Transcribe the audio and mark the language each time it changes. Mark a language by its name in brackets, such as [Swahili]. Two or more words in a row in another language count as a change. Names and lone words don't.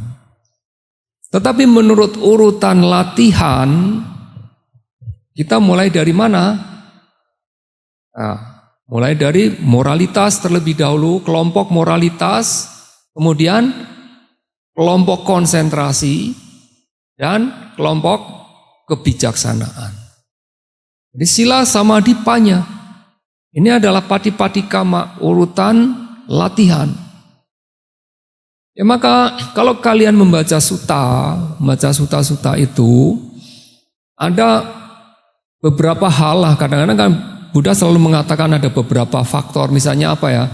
[Indonesian] Tetapi menurut urutan latihan, kita mulai dari mana? Nah, mulai dari moralitas terlebih dahulu, kelompok moralitas, kemudian kelompok konsentrasi, dan kelompok kebijaksanaan. [Pali] Jadi sila samadhi panya. [Indonesian] Ini adalah pati-patikama, urutan latihan. Ya maka kalau kalian membaca sutta itu, ada beberapa hal lah, kadang-kadang kan Buddha selalu mengatakan ada beberapa faktor, misalnya apa ya?